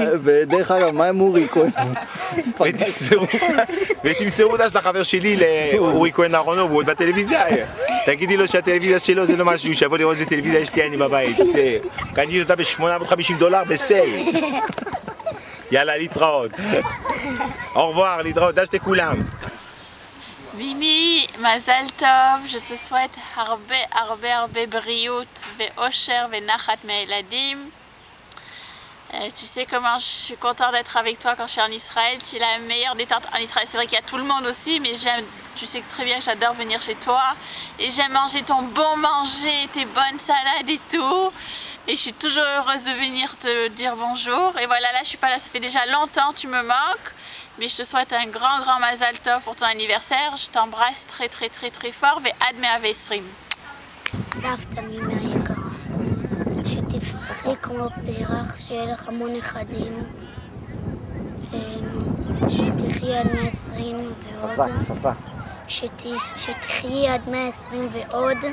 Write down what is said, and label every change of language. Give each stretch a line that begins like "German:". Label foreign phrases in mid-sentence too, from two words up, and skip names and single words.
Hebrew: ודרך אגב, מה עם אורי כהן? ותמסרו אותה של החבר שלי לאורי כהן אהרונוב, הוא עוד בטלוויזיה. תגידי לו שהטלוויזיה שלו זה לא משהו, שיבוא לראות איזה טלוויזיה יש לי אני בבית. קניתי אותה $850 בסייל. יאללה, להתראות.
French: au revoir,
Hebrew: להתראות, דשתי כולם. מימי, מזל טוב,
French: je te souhaite
Hebrew: הרבה בריאות ואושר ונחת מהילדים.
French: Tu sais comment je suis contente d'être avec toi quand je suis en Israël. Tu es la meilleure détente en Israël. C'est vrai qu'il y a tout le monde aussi, mais tu sais très bien que j'adore venir chez toi. Et j'aime manger ton bon manger, tes bonnes salades et tout. Et je suis toujours heureuse de venir te dire bonjour. Et voilà, là je suis pas là, ça fait déjà longtemps, tu me manques. Mais je te souhaite un grand
Hebrew: מזל טוב
French: pour ton anniversaire. Je t'embrasse très fort.
Hebrew: ועד 120. סבתא מימי היקרה, שתפרחי כמו פרח, שיהיה לך המון נכדים, שתחי עד 120 ועוד. שתחי עד 120 ועוד.